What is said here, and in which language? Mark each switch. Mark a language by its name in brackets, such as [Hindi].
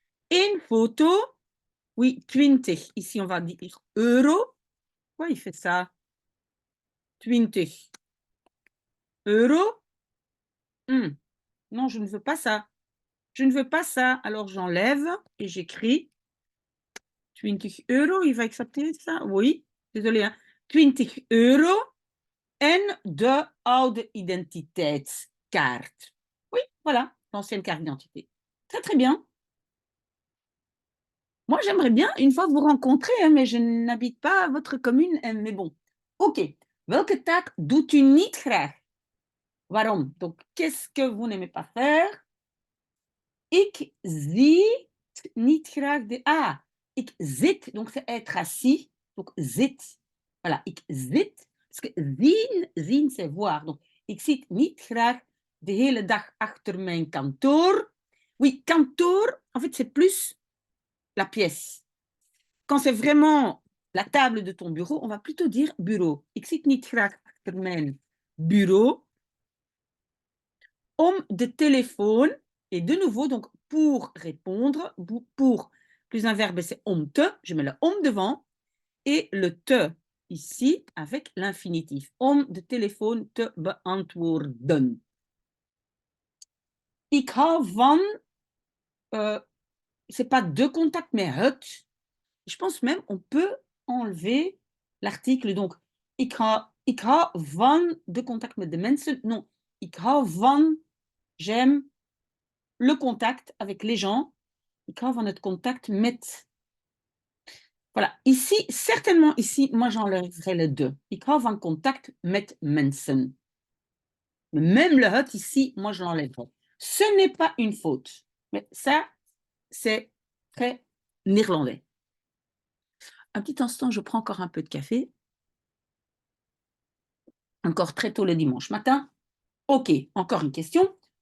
[French] Une photo, oui, 20. Ici, on va dire euro. Pourquoi il fait ça? 20. euro. Non, je ne veux pas ça. Je ne veux pas ça. Alors, j'enlève et j'écris 20 euro. Il va accepter ça? Oui. Désolé, hein. [Dutch] 20 euro en de oude identiteitskaart. [French] Oui, voilà, l'ancienne carte d'identité. Très, très bien. Moi, j'aimerais bien une fois vous rencontrer, hein, mais je n'habite pas à votre commune. Hein, mais bon. OK. [Dutch] Welke taak doet u niet graag? Waarom? [French] Donc, qu'est-ce que vous n'aimez pas faire? [Dutch] Ik zie niet graag de... Ah, ik zit. [French] Donc, c'est être assis. Donc, zit. Voilà, [Dutch] ik zit. [French] Parce que zien, c'est voir. [Dutch] Donc, ik zit niet graag de hele dag achter mijn kantoor. [French] Oui, kantoor, en fait, c'est plus la pièce. Quand c'est vraiment la table de ton bureau, on va plutôt dire bureau. [Dutch] Ik zit niet graag achter mijn bureau. Om de téléphone. [French] Et de nouveau, donc, pour répondre, pour, plus un verbe, c'est om te. Je mets le om devant. Et le te, ici, avec l'infinitif. [Dutch] Om de téléphone te beantwoorden. Ik hou van... [French] c'est pas de contact, mais het. Je pense même on peut enlever l'article. [Dutch] Donc, ik hou van de contact met de mensen. [French] Non, [Dutch] ik hou van, [French] j'aime le contact avec les gens. [Dutch] Ik hou van het contact met. [French] Voilà, ici, certainement ici, moi j'enlèverai le de. [Dutch] Ik hou van contact met mensen. [French] Même le het ici, moi je l'enlèverai. Ce n'est pas une faute. Mais ça, c'est très néerlandais. Un petit instant, je prends encore un peu de café. Encore très tôt le dimanche matin. OK, encore une question.